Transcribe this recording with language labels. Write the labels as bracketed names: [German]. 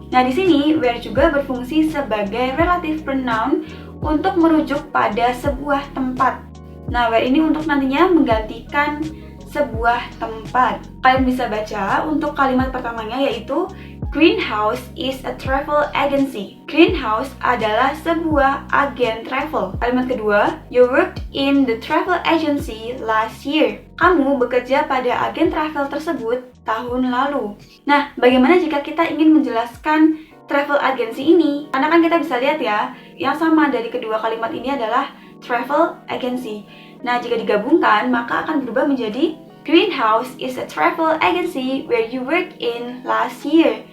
[Indonesian] Nah, di sini where juga berfungsi sebagai relative pronoun untuk merujuk pada sebuah tempat. Nah, where ini untuk nantinya menggantikan sebuah tempat. Kalian bisa baca untuk kalimat pertamanya yaitu [English] Greenhouse is a travel agency. [Indonesian] Greenhouse adalah sebuah agen travel. Kalimat kedua, [English] you worked in the travel agency last year. [Indonesian] Kamu bekerja pada agen travel tersebut tahun lalu. Nah, bagaimana jika kita ingin menjelaskan travel agency ini? Karena kan kita bisa lihat ya, yang sama dari kedua kalimat ini adalah travel agency. Nah, jika digabungkan, maka akan berubah menjadi [English] Greenhouse is a travel agency where you worked in last year.